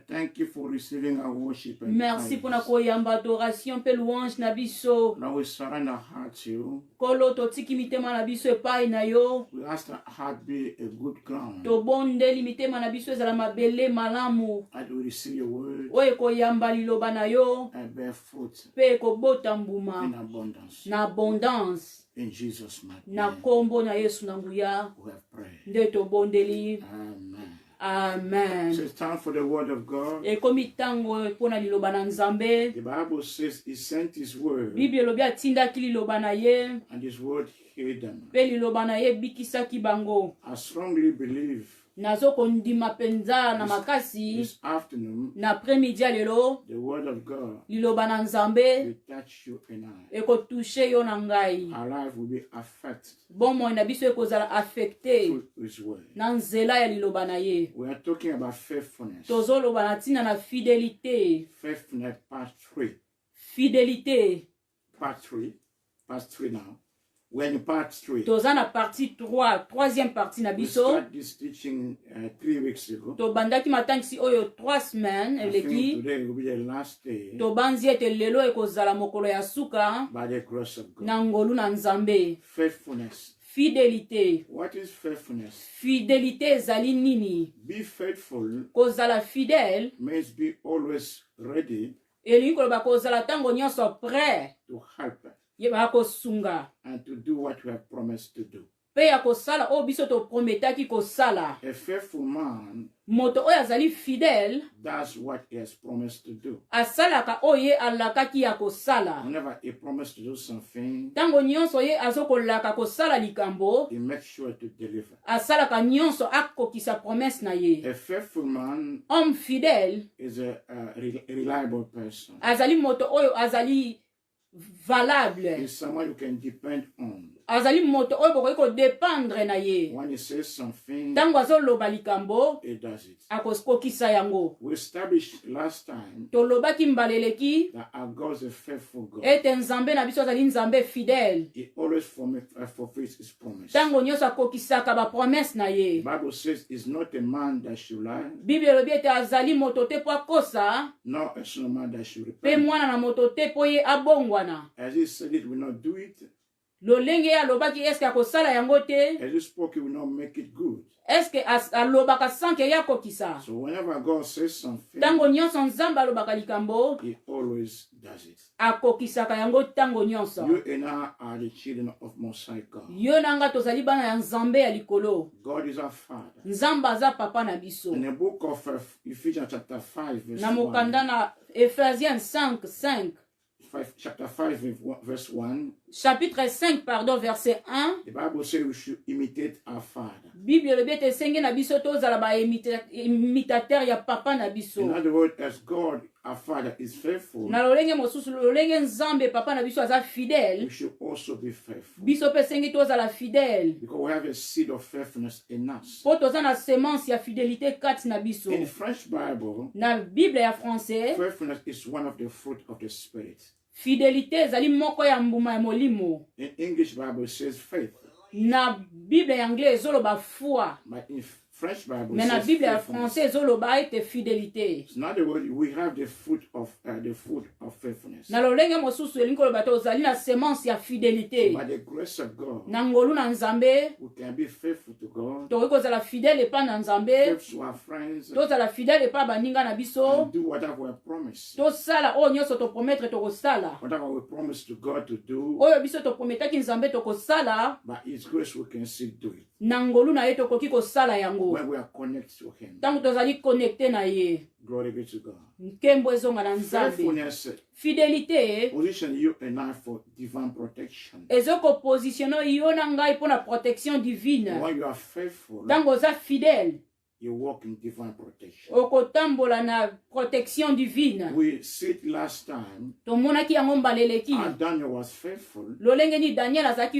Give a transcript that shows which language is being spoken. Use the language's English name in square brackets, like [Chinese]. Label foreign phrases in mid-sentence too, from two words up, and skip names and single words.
[English] Thank you for receiving our worship and [French] Merci pour na [English] praise. [Lingala] koyamba adoration pe louange na biso. [English] Now we surrender our heart to you. [Lingala] Kolo totiki mitema na biso epai na yo. [English] We ask that heart be a good ground. [Lingala] Tobondeli mitema na biso ezala mabele malamu. [English] That we receive your word [Lingala] Oyo koyamba liloba na yo [English] and bear fruit [Lingala] pe kobota [English] in [Lingala] mbuma [English] abundance. [Lingala] na abondance. [English] In Jesus' mighty [Lingala] Na [English] name, [Lingala] kombo na Yesu na nguya [English] we have prayed. [Lingala] nde tobondeli. [English] Amen. [Lingala] Amen. [English] So it's time for the word of God. [Lingala] Ekomi tango mpona liloba na Nzambe. [English] The Bible says he sent his word [Lingala] Bible elobi atindaki liloba na ye [English] and his word healed them. [Lingala] pe liloba na ye bikisaki bango. [English] I strongly believe [Lingala] Nazo kondima penza na makasi [English] this afternoon [Lingala] na après-midi ya lelo [English] the word of God [Lingala] liloba na Nzambe [English] will touch you and I. [Lingala] ekotushe yo na ngai. [English] Our life will be affected [Lingala] Bomoi na biso ekozala affecté [English] through his word. [Lingala] na nzela ya liloba na ye. [English] We are talking about faithfulness. [Lingala] Tozoloba na ntina na fidélité. [English] Faithfulness, part 3. [Lingala] Fidélité. [English] Part 3 now. We're in part 3. [Lingala] Toza na partie 3, [French] troisième partie [Lingala] na [English] We [Lingala] biso. [English] started this teaching 3 weeks ago. [Lingala] Tobandaki matangisi oyo 3 semaines [English] I think [Lingala] eleki. [English] today will be the last day [Lingala] Tobanzi ete lelo ekozala mokolo ya suka [English] by the grace of God. [Lingala] na ngolu na Nzambe. [English] Faithfulness. [Lingala] Fidélité. [English] What is faithfulness? [Lingala] Fidélité ezali nini? [English] Be faithful [Lingala] Kozala fidèle [English] means be always ready [Lingala] elingi koloba kozala tango nyonso prêt [English] to help [Lingala] yeba kosunga [English] and to do what we have promised to do. [Lingala] pe ya kosala oyo biso toprometaki kosala. [English] A faithful man [Lingala] Moto oyo azali fidèle [English] does what he has promised to do. [Lingala] asalaka oyo ye alakaki ya kosala. [English] Whenever he promised to do something, [Lingala] Tango nyonso ye azokolaka kosala likambo [English] he makes sure to deliver. [Lingala] asalaka nyonso akokisa promesse na ye. [English] A faithful man [French] Homme fidèle [English] is a reliable person. [Lingala] azali moto oyo azali valable. [English] He's someone you can depend on. [Lingala] Azali moto oyo bokoki kodépendre na ye. [English] When he says something, [Lingala] Tango azoloba likambo [English] he does it. [Lingala] akokisa yango. [English] We established last time [Lingala] Tolobaki mbaleleki [English] that our God is a faithful God. [Lingala] ete Nzambe na biso azali Nzambe fidèle. [English] He always fulfills his promise. [Lingala] Tango nyonso akokisaka ba promesse na [English] The [Lingala] ye. [English] Bible says he's not a man that should lie, [Lingala] Bible elobi ete azali moto te po akosa [English] nor a son of man that should [Lingala] pe [English] repent. [Lingala] mwana na moto te po ye abongwana. [English] As he said it will not do it, [Lingala] Lolenge alobaki eske akosala yango te? [English] as he spoke it will not make it good. [Lingala] Eske alobaka sanke ya kokisa? [English] So whenever God says something, [Lingala] Tango nyonso Nzambe alobaka likambo [English] he always does it. [Lingala] akokisaka yango tango nyonso. [English] You and I are the children of Most High God. [Lingala] Yo nanga tozali bana ya Nzambe ya likolo. [English] God is our Father. [Lingala] Nzambe aza papa na biso. [English] In the book of Ephesians chapter 5 verse [Lingala] Na [English] 1, [Lingala] mokanda na Ephésiens 5, [English] chapter 5 verse 1, [French] chapitre 5 pardon verset 1. [English] the Bible says we should imitate our Father. [Lingala] Bible elobi ete esenge na biso tozala ba imitateur ya papa na biso. [English] In other words, as God, our Father, is faithful, [Lingala] Na lolenge mosusu lolenge Nzambe papa na biso aza [English] we [Lingala] fidèle. [English] should also be faithful. [Lingala] Biso pe esenge tozala fidèle. [English] Because we have a seed of faithfulness in us. [Lingala] Po toza na semence ya fidélité kati na biso. [English] In French Bible, [Lingala] Na Bible ya français, [English] faithfulness is one of the fruit of the Spirit. [Lingala] fidélité ezali moko ya mbuma ya molimo. [English] In English Bible, it says faith. [Lingala] Na Bible ya anglais ezoloba foi. [English] But in French Bible, [Lingala] Mais [English] it [Lingala] na [English] says [Lingala] Bible ya [English] faithfulness. [Lingala] français ezoloba ete fidélité. [English] In other words, we have the fruit of faithfulness. [Lingala] Na lolenge mosusu elingi koloba te ozali na semence ya fidélité. [English] By the grace of God, [Lingala] Na ngolu na Nzambe, [English] we can be faithful to God, [Lingala] tokoki kozala fidèle epa na Nzambe, [English] faithful to our friends, [Lingala] tozala fidèle epa baninga na biso, [English] and do whatever we have promised. [Lingala] tosala oyo nyonso topromettre tokosala. [English] Whatever we promise to God to do, [Lingala] Oyo biso toprometaki Nzambe tokosala, [English] by His grace we can still do it. [Lingala] na ngolu na ye tokoki kosala yango. [English] When we are connected to Him. [Lingala] Tango tozali connecté na ye, [English] Glory be to God. [Lingala] nkembo ezonga na Nzambe. [English] Faithfulness [Lingala] Fidélité [English] position you and I for divine protection. [Lingala] ezokopositionne yo na ngai mpo na [French] protection divine. [English] When you are faithful, [Lingala] Tango oza fidèle, [English] you walk in divine protection. [Lingala] okotambola na [French] protection divine. [English] We see it last time. [Lingala] Tomonaki yango mbaleleki. [English] Daniel was faithful. [Lingala] Lolenge ni Daniel azalaki